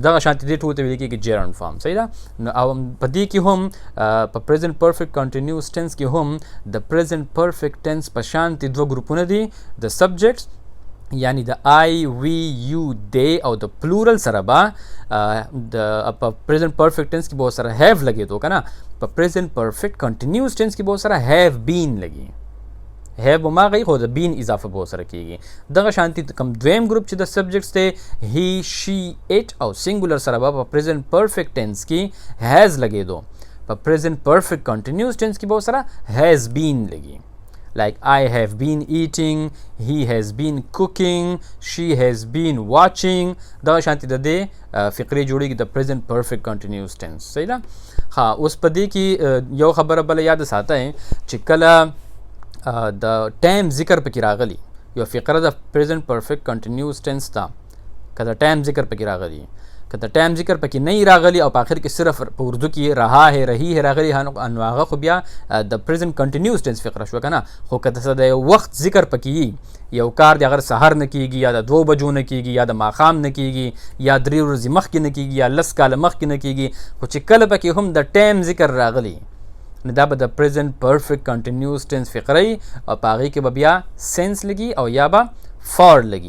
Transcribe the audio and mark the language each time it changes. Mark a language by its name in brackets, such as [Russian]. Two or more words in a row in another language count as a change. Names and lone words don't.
[Pashto] دغه شانتې دې ټولو ته ویل کېږي [English] gerund form. [Pashto] صحیح ده. نو او په دې کې هم په [English] present perfect continuous tense [Pashto] کې هم د [English] present perfect tense [Pashto] په شانتې 2 ګروپونه دي، د سبجیکټس یعنی د [English] I we you [Pashto] دی او د پلورل سره به د په [English] present perfect tense [Pashto] کې به سره هیو لګېدو که نه، په [English] present perfect continuous tense [Pashto] کې به سره [English] have been [Pashto] لګي. هیو به ماغی خو د بین اضافه به سره کېږي. دغه شانتي کوم دویم ګروپ چې د سبجیکټس دی [English] he she it [Pashto] او سنګولر سره به په [English] present perfect tense [Pashto] کې هیز لګېدو، په [English] present perfect continuous tense [Pashto] کې به سره [English] has been [Pashto] لګي. [English] like I have been eating, he has been cooking, she has been watching. [Pashto] دغه شانتي د دې فقرې جوړېږي د [English] present perfect continuous tense. [Pashto] صحیح ده. ها اوس په دې کې یو خبره بله یاد ساتئ چې کله د ټایم ذکر پکې راغلی یو فقره د [English] present perfect continuous tense [Pashto] ته، که د ټایم ذکر پکې راغلی که د ټایم ذکر پکې نه راغلی او په آخر کې صرف په اردو کې [Urdu] رها ہے رہی ہے [Pashto] راغلی نو هغه خو بیا د [English] present continuous tense [Pashto] فقره شو که نه. خو که د وخت ذکر پکې یو کار د اگر سحر نه کیږي یا د 2 بجو نه کیږي یا د ماښام نه کیږي یا 3 ورځې مخکې نه کیږي یا 10 کاله مخکې نه کیږي، خو چې کله پکې هم د ټایم ذکر راغلی نو دا به د [English] present perfect continuous tense [Pashto] فقره ای او په هغې کې به بیا سینس لګي او یا به فار لګي.